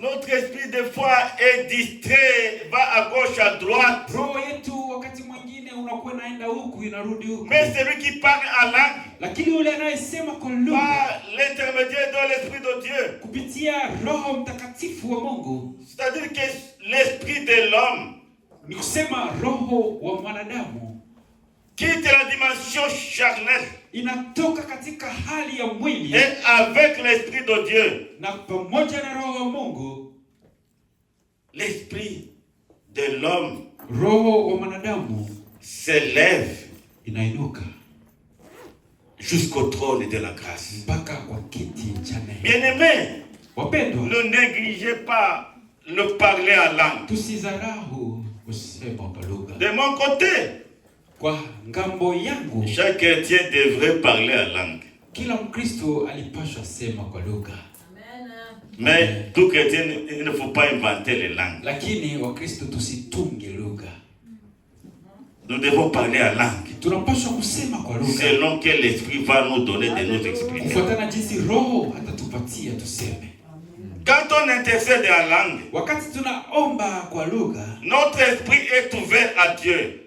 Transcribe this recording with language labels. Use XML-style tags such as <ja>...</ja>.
<fr>notre esprit des fois est distrait, va à gauche, à droite.</fr> <sw>roho yetu wakati mwingine unakuwa inaenda huku inarudi huku.</sw> <fr>Mais celui qui parle en langue,</fr> <sw>Lakini yule anayesema kwa lugha</sw> <fr>par l'intermédiaire de l'Esprit de Dieu,</fr> <sw>kupitia Roho Mtakatifu wa Mungu,</sw> <fr>c'est-à-dire que l'esprit de l'homme</fr> <sw>ni kusema roho wa mwanadamu</sw> <fr>quitte la dimension charnelle</fr> <sw>inatoka katika hali ya mwili,</sw> <fr>et avec l'Esprit de Dieu,</fr> <sw>na pamoja na Roho wa Mungu,</sw> <fr>l'esprit de l'homme</fr> <sw>roho wa mwanadamu</sw> <fr>s'élève</fr> <sw>inainuka</sw> <fr>jusqu'au trône de la grâce.</fr> <sw>mpaka kwa kiti cha neema.</sw> <fr>Bien-aimés,</fr> <sw>Wapendwa,</sw> <fr>ne négligez pas le parler en langue.</fr> <sw>tusidharau kusema kwa lugha.</sw> <fr>De mon côté,</fr> <sw>Kwa ngambo yangu,</sw> <fr>chaque chrétien devrait parler en langue.</fr> <sw>kila Mkristo alipaswa sema kwa lugha.</sw> <fr>Mais tout chrétien, il ne faut pas inventer les langues.</fr> <sw>Lakini Wakristo tusitunge lugha.</sw> <fr>Nous devons parler en langue,</fr> <sw>Tunapaswa kusema kwa lugha</sw> <fr>selon que l'Esprit va nous donner de nous exprimer.</fr> <sw>kufuatana jinsi Roho atatupatia tuseme.</sw> <fr>Quand on intercède en langue,</fr> <sw>Wakati tunaomba kwa lugha,</sw> <fr>notre esprit est ouvert à Dieu.</fr>